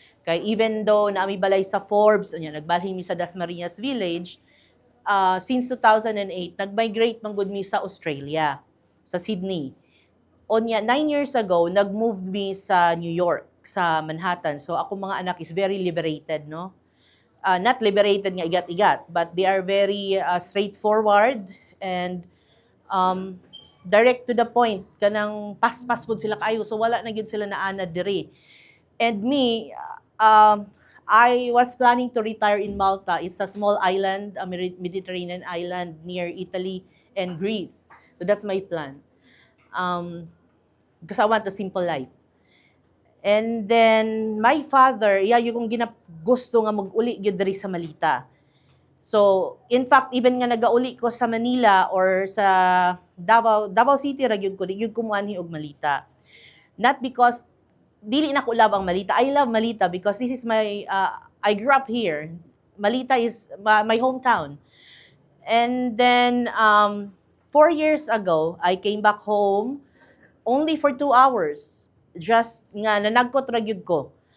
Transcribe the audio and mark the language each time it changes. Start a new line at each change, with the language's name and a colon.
Cebuano: Kay
English: even though
Cebuano: naami balay sa Forbes, unya nagbalhin mi sa Dasmariñas Village, since 2008 nag-migrate man gud mi sa Australia, sa Sydney. Onya 9 years ago nag-move mi sa New York, sa Manhattan.
English: So
Cebuano: ako mga anak
English: is very liberated, no? Not liberated
Cebuano: nga igat-igat,
English: but they are very straightforward and direct to the point.
Cebuano: Kanang pas-pas pud sila kayo, so wala na gyud sila naanad diri.
English: And me, I was planning to retire in Malta. It's a small island, a Mediterranean island near Italy and Greece. So that's my plan. Because I want a simple life. And then my father,
Cebuano: yung gusto nga mag-uli gyud diri sa Malita.
English: So, in fact, even
Cebuano: nga nagauli ko sa Manila or sa Davao City ra gyud ko, di gyud ko muanhi og Malita.
English: Not because
Cebuano: dili na ko love ang Malita.
English: I love Malita because this is my I grew up here. Malita is my hometown. And then 4 years ago, I came back home only for 2 hours.
Cebuano: Just nga nanagkot ra gyud ko.